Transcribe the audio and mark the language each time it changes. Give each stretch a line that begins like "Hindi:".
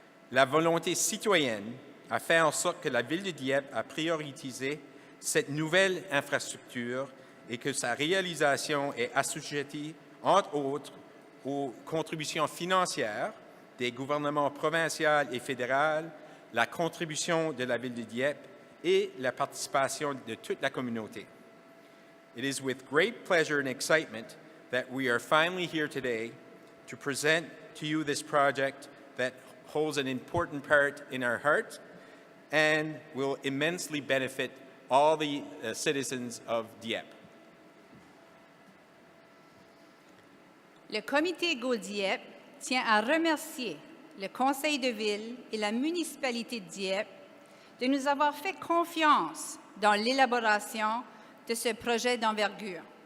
French: La volonté citoyenne a fait en sorte que la Ville de Dieppe a prioritisé cette nouvelle infrastructure et que sa réalisation est assujettie, entre autres, aux contributions financières des gouvernements provincial et fédéral, la contribution de la Ville de Dieppe et la participation de toute la communauté.
English: It is with great pleasure and excitement that we are finally here today to present to you this project that holds an important part in our heart and will immensely benefit all the citizens of Dieppe.
French: Le comité Go-Dieppe tient à remercier le Conseil de ville et la municipalité de Dieppe de nous avoir fait confiance dans l'élaboration de ce projet d'envergure.